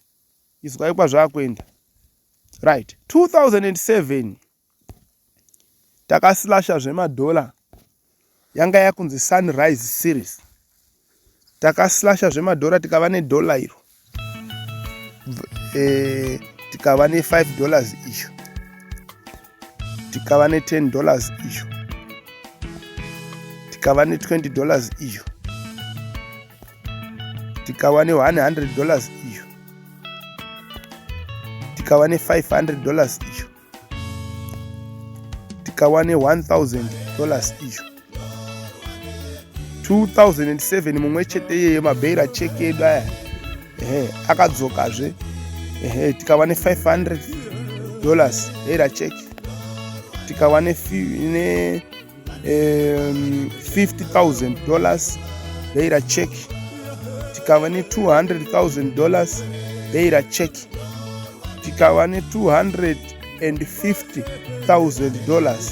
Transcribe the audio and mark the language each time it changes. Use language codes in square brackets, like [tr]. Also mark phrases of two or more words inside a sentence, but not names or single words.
[sn] Izwai kwazvakuenda. Right. 2007 takaslasha zvemadhola yanga yakunzi Sunrise series. Takaslasha zvemadhola tikava nedhola iro, tikava ne$5 isho, tikava ne$10 isho, tikava ne$20 isho, tikava ne$100 isho, tikava ne$500 isho, tikava ne$1,000 isho. 2007 mumwe chete yeye mabhera check edu aya akadzokazve, tikava ne$500 bhera check, tikava ne$50,000 bhera check, tikava ne$200,000 bhera check, tikava ne$250,000.